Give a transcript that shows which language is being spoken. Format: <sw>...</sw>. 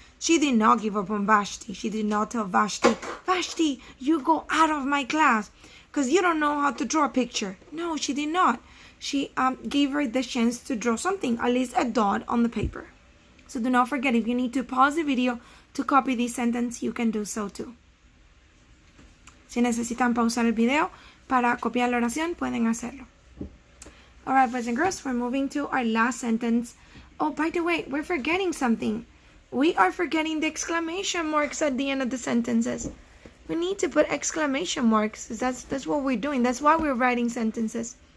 <en>She did not give up on Vashti. She did not tell Vashti, Vashti, you go out of my class because you don't know how to draw a picture. No, she did not. She gave her the chance to draw something, at least a dot on the paper. So do not forget, if you need to pause the video to copy this sentence, you can do so too.</en> <es>Si necesitan pausar el video para copiar la oración, pueden hacerlo.</es> <en>Alright, boys and girls, we're moving to our last sentence. Oh, by the way, we're forgetting something. We are forgetting the exclamation marks at the end of the sentences. We need to put exclamation marks. That's what we're doing. That's why we're writing sentences.</en>